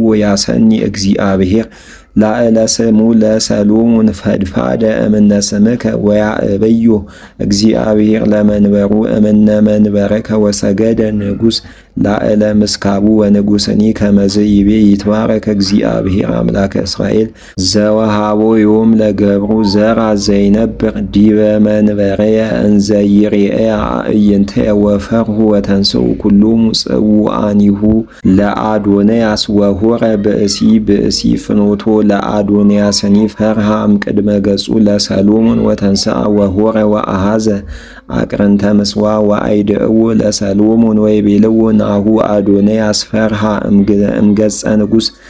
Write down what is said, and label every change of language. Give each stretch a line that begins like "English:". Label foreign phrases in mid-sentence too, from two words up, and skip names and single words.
Geez: ያሰኒ እግዚአብሔር ላዕለ ስሙ ለሰሎሞን ፈድፋደ እምነ ስምከ ወያእበዮ እግዚአብሔር ለመንበሩ እምነ መንበረከ ወሰገደ ንጉሥ ላዕለ ምስካቡ ወንጉሥኒ ከመዝ ይቤ ይትባረክ እግዚአብሔር አምላከ እስራኤል ዘወሃቦ ዮም ለገብሩ ዘራ ዘይነብር ዲበ መንበረየ እንዘ ይሬእያ አዕይንትየ ወፈርሁ ወተንስኡ ኩሎሙ ጽዋአኒሁ ለአዶንያስ ወሆረ ብእሲ ፍኖቶ ለአዶንያስኒ ፈርሃ እምቅድመ ገጹ ለሰሎሞን ወተንስአ ወሆረ ወአሃዘ አቅርንተ ምስዋ ወአይድእዎ ለሰሎሞን ወይቤልዎ ናሁ አዶንያስ ፈርሃ እምገጸ ንጉሥ